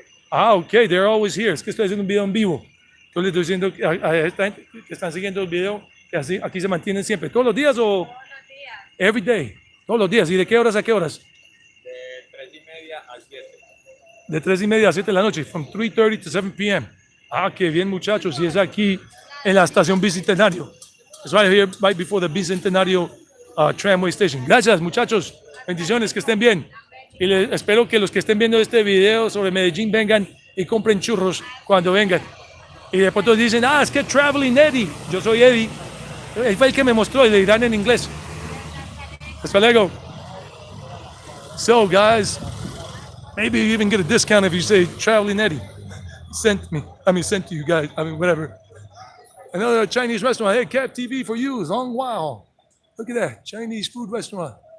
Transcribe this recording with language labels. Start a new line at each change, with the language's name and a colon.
English: Ah, ok, they're always here.
Spanish: Es que estoy haciendo un video en vivo. Yo les estoy diciendo a esta gente que están siguiendo el video que así, aquí se mantienen siempre. ¿Todos los días o? Todos los días.
English: Every day.
Spanish: Todos los días. ¿Y de qué horas a qué horas? De 3:30 a 7. De 3:30 a 7 de la noche.
English: From 3:30 to 7 p.m.
Spanish: Ah, qué bien muchachos. Y es aquí en la estación Bicentenario.
English: It's right here, right before the Bicentenario tramway station.
Spanish: Gracias muchachos. Bendiciones, que estén bien. Y espero que los que estén viendo este video sobre Medellín vengan y compren churros cuando vengan. Y después todos dicen, es que Traveling Eddie. Yo soy Eddie. Él fue el que me mostró y le dirán en inglés. Hasta luego.
English: So guys, maybe you even get a discount if you say Traveling Eddie. Sent to you guys. Whatever. Another Chinese restaurant. Hey, Cap TV for you. Long Wow. Look at that. Chinese food restaurant.